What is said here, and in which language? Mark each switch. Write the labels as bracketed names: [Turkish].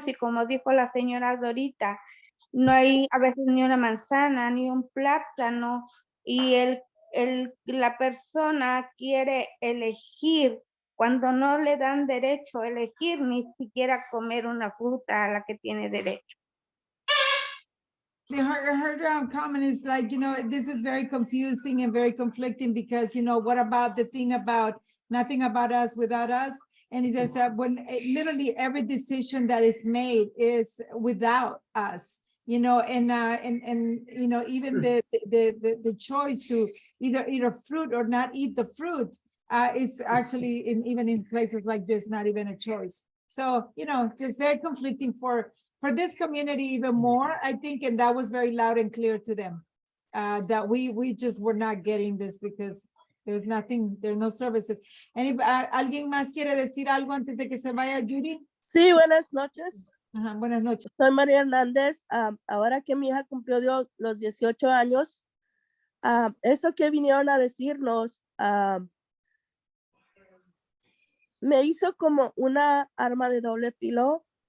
[Spanish] Si, como dijo la señora Dorita, no hay a veces ni una manzana, ni un plátano, y la persona quiere elegir cuando no le dan derecho a elegir ni siquiera comer una fruta a la que tiene derecho. [English] Her comment is like, you know, this is very confusing and very conflicting because, you know, what about the thing about nothing about us without us? And he says that when literally every decision that is made is without us, you know, and you know, even the choice to either eat a fruit or not eat the fruit is actually even in places like this, not even a choice. So, you know, just very conflicting for this community even more, I think, and that was very loud and clear to them, that we just were not getting this because there's nothing, there are no services. [Spanish] ¿Alguien más quiere decir algo antes de que se vaya, Judy? Sí, buenas noches. Ajá, buenas noches. Soy María Hernández. Ahora que mi hija cumplió los 18 años, eso que vinieron a decirnos me hizo como una arma de doble filo.